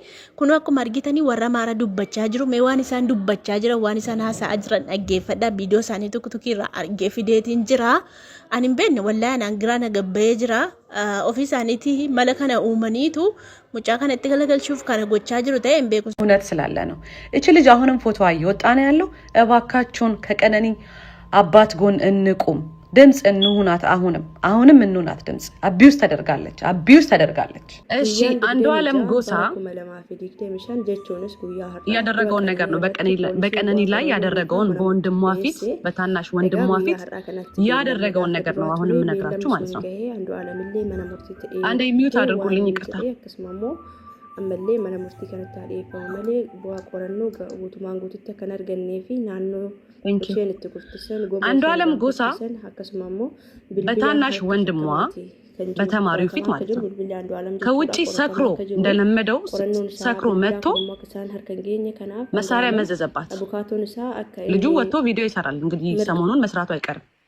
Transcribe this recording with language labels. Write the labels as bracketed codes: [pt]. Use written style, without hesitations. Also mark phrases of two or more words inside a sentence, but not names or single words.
[om] Kun akkuma argitanii warra Amaaraa dubbachaa jiru mee waan isaan dubbachaa jiran waan isaan haasa'aa jiran dhaggeeffadhaa viidiyoo isaanii tiktokiirraa argee fideetiin jira. Ani hin beekne wallaahi anaan giraa nagabba'ee jira. Ofii isaaniitti mala kana uumaniitu mucaa kanatti galagalchuuf kana gochaa jiru ta'e hin beeku። [am] እውነት ስላለ ነው። እቺ ልጅ አሁንም ፎቶ እየወጣ ነው ያለው። እባካችሁን ከቀነኒ አባት ጎን እንቁም፣ ድምጽ እንሁናት። አሁንም እንሁናት ድምጽ። አቢዩስ ተደርጋለች። እሺ አንዱዓለም ጎሳ ያደረገውን ነገር ነው በቀነኒ ላይ ያደረገውን በወንድሟ ፊት በታናሽ ወንድሟ ፊት ያደረገውን ነገር ነው አሁንም የምነግራችሁ ማለት ነው። አንዴ ሚውት አድርጉልኝ ይቅርታ። [om] ammallee mana murtii kanatti haadheeffamu malee bu'aa qorannoo guutumaan guututti akka hin argannee fi naannoo isheen itti gurtisan [am] አንዱዓለም ጎሳ በታናሽ ወንድሟ በተማሪው ፊት ማለት ነው ከውጪ ሰክሮ እንደለመደው ሰክሮ መጥቶ መሳሪያ መዘዘባት። ልጁ ወጥቶ ቪዲዮ ይሰራል እንግዲህ ሰሞኑን መስራቱ አይቀርም።